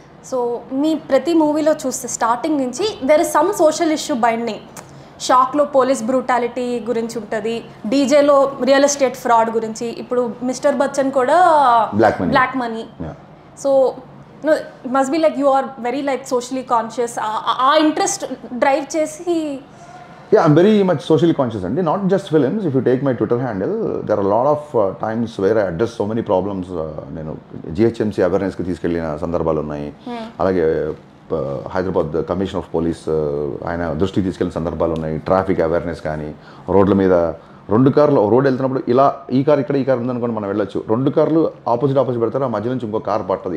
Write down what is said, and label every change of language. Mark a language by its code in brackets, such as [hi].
[te] So మీ ప్రతి మూవీలో చూస్తే స్టార్టింగ్ నుంచి [en] There is some social issue binding. [te] షాక్లో పోలీస్ బ్రూటాలిటీ గురించి ఉంటుంది, డీజేలో రియల్ ఎస్టేట్ ఫ్రాడ్ గురించి, ఇప్పుడు మిస్టర్ బచ్చన్ కూడా black money. [en] So must be like you are very like socially conscious. [te] ఆ ఇంట్రెస్ట్ డ్రైవ్ చేసి. [en] Yeah, I'm very much socially conscious and not just films. If you take my Twitter handle, there are a lot of times where I address so many problems. [te] నేను GHMC అవేర్నెస్కి తీసుకెళ్ళిన సందర్భాలు ఉన్నాయి. అలాగే Hyderabad commissioner of police ఆయన దృష్టికి తీసుకెళ్ళిన సందర్భాలు ఉన్నాయి. ట్రాఫిక్ అవేర్నెస్ కానీ, రోడ్ల మీద 2 కార్లు రోడ్ వెళ్తున్నప్పుడు ఇలా ఈ కార్ ఇక్కడ ఈ కార్ ఉందనుకోండి మనం వెళ్ళొచ్చు, 2 కార్లు ఆపోజిట్ పెడతారు, ఆ మధ్య నుంచి ఇంకో కార్ పట్టదు.